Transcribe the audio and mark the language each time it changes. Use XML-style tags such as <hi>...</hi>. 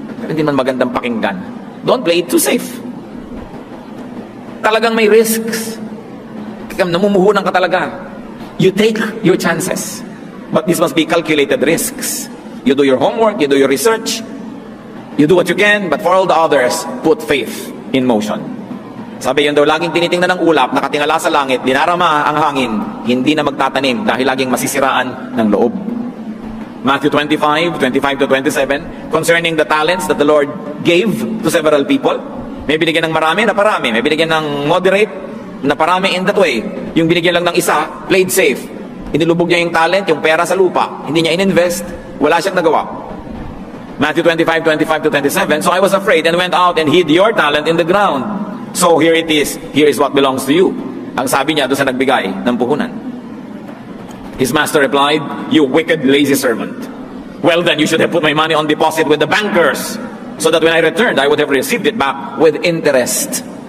<tl>Pero hindi man magandang pakinggan.</tl> <en>Don't play it too safe.</en> <tl>Talagang may risks. Namumuhunan ka talaga.</tl> <en>You take your chances. But this must be calculated risks. You do your homework, you do your research, you do what you can, but for all the others, put faith in motion.</en> <tl>Sabi yun daw, laging tinitingnan ng ulap, nakatingala sa langit, dinarama ang hangin, hindi na magtatanim dahil laging masisiraan ng loob.</tl> <en>Matthew 25:25 to 27, concerning the talents that the Lord gave to several people.</en> <tl>May binigyan ng marami na parami, may binigyan ng moderate na parami in that way. Yung binigyan lang ng isa,</tl> <en>played safe.</en> <tl>Inilubog niya yung talent, yung pera sa lupa. Hindi niya ininvest, wala siyang nagawa.</tl> <en>Matthew 25:25 to 27, so I was afraid and went out and hid your talent in the ground. So here it is, here is what belongs to you.</en> <tl>Ang sabi niya doon sa nagbigay ng puhunan.</tl> <en>His master replied, you wicked, lazy servant. Well then, you should have put my money on deposit with the bankers, so that when I returned, I would have received it back with interest.</en>